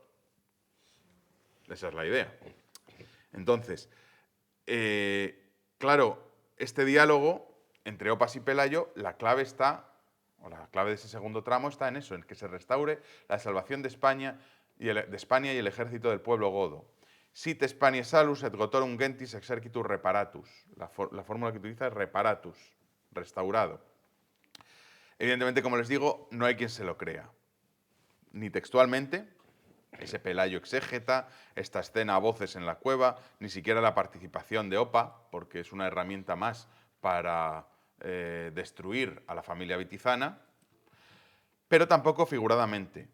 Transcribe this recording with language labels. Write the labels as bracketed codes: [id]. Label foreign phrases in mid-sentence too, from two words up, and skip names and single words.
[es] Esa es la idea. Entonces, claro, este diálogo entre Opas y Pelayo, la clave de ese segundo tramo está en eso, en que se restaure la salvación de España y el ejército del pueblo godo. [la] Sit Spaniae salus et gotorum gentis exercitus reparatus. [es] La fórmula que utiliza es reparatus, restaurado. Evidentemente, como les digo, no hay quien se lo crea. Ni textualmente, ese Pelayo exégeta, esta escena a voces en la cueva, ni siquiera la participación de Opa, porque es una herramienta más para destruir a la familia vitizana, pero tampoco figuradamente.